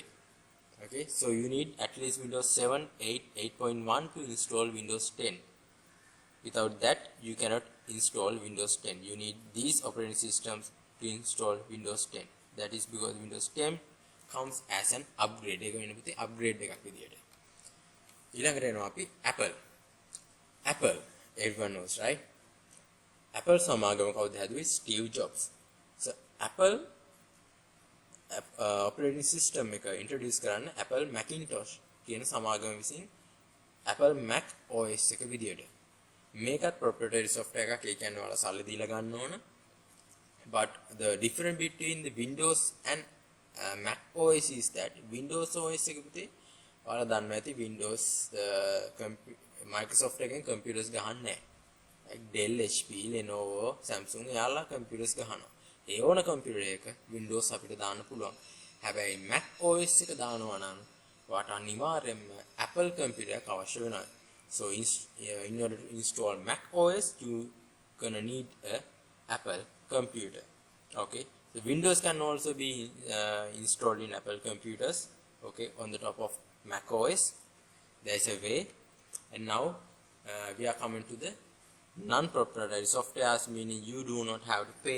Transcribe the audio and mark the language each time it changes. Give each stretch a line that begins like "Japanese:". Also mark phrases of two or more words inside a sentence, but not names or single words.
English: Okay, so you need at least Windows 7, 8, 8.1 to install Windows 10. Without that, you cannot install Windows 10. You need these operating systems to install Windows 10. That is because Windows 10 comes as an upgrade.
Sinhala: Upgrade එකක් විදියට. ඊළඟට එනවා අපි Apple.
English: Apple, everyone knows, right?
Sinhala: Apple සමාගම කවුද හැදුවේ? Steve Jobs. So Apple
English: operating system
Sinhala: එක introduce කරන්න Apple Macintosh කියන සමාගම විසින් Apple Mac OS එක විදියට. මේකත්
English: proprietary software
Sinhala: එකක්. ඒ කියන්නේ ඔයාලා සල්ලි දීලා ගන්න ඕන.
English: But the difference between the Windows and Mac OS is that Windows OS
Sinhala: එක පුතේ ඔයාලා දන්නවා ඇති Windows Microsoft එකෙන් computers ගහන්නේ නැහැ.
English: Like Dell, HP, Lenovo,
Sinhala: Samsung යාලා computers ගහනවා. ඒ ඕන computer එක Windows අපිට දාන්න පුළුවන්. හැබැයි Mac OS එක දානවා නම් ඔයාට අනිවාර්යයෙන්ම Apple computer එකක් අවශ්‍ය වෙනවා.
English: So in order to install Mac OS, you gonna need a Apple computer. Okay, the Windows can also be installed in Apple computers. Okay, on the top of Mac OS, there is a way. And now we are coming to the non-proprietary softwares, meaning you do not have to pay.